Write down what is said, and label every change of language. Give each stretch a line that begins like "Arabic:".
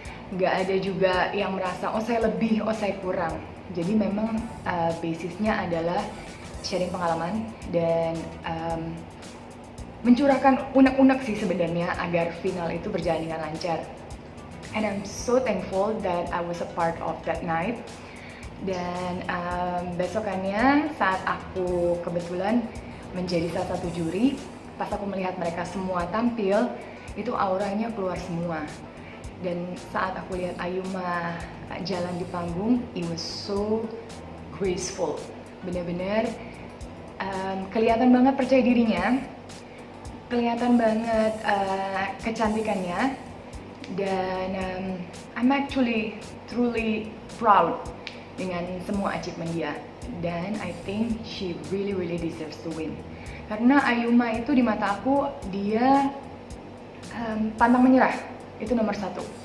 Indonesian: Nggak ada juga yang merasa, oh saya lebih, oh saya kurang. Jadi memang basisnya adalah sharing pengalaman dan mencurahkan unek-unek sih sebenarnya agar final itu berjalan dengan lancar.
English: And I'm so thankful that I was a part of that night.
Indonesian: Dan besokannya saat aku kebetulan menjadi salah satu juri, pas aku melihat mereka semua tampil, itu auranya keluar semua. Dan saat aku lihat Ayuma jalan di panggung,
English: it was so graceful.
Indonesian: Bener-bener kelihatan banget percaya dirinya, kelihatan banget kecantikannya, dan
English: I'm actually truly proud
Indonesian: dengan semua achievement dia. Dan
English: I think she really deserves to win.
Indonesian: Karena Ayuma itu di mata aku, dia pantang menyerah. Itu nomor satu.